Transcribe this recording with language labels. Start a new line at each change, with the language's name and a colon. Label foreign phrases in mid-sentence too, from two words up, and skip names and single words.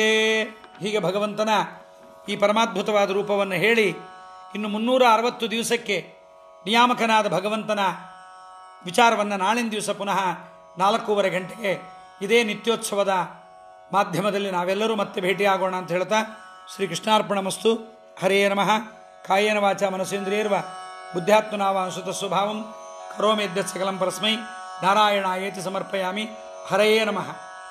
Kannada: ಹೀಗೆ ಭಗವಂತನ ಈ ಪರಮಾದ್ಭುತವಾದ ರೂಪವನ್ನು ಹೇಳಿ ಇನ್ನು 360 ದಿವಸಕ್ಕೆ ನಿಯಾಮಕನಾದ ಭಗವಂತನ ವಿಚಾರವನ್ನು ನಾಳಿನ ದಿವಸ ಪುನಃ 4:15 ಗಂಟೆಗೆ ಇದೇ ನಿತ್ಯೋತ್ಸವದ ಮಾಧ್ಯಮದಲ್ಲಿ ನಾವೆಲ್ಲರೂ ಮತ್ತೆ ಭೇಟಿಯಾಗೋಣ ಅಂತ ಹೇಳ್ತಾ, ಶ್ರೀಕೃಷ್ಣಾರ್ಪಣಮಸ್ತು.
Sanskrit: ಹರೇ ನಮಃ. ಕಾಯೇನ ವಾಚ ಮನಸೇಂದ್ರಿಯರ್ವ ಬುದ್ಧ್ಯಾತ್ಮನಾವಾಂಸುತ ಸ್ವಭಾವಂ ಕರೋಮಿ ಯದ್ಯತ್ ಸಕಲಂ ಪರಸ್ಮೈ ನಾರಾಯಣಾಯೇತಿ ಸಮರ್ಪಯಾಮಿ. ಹರೇ ನಮಃ.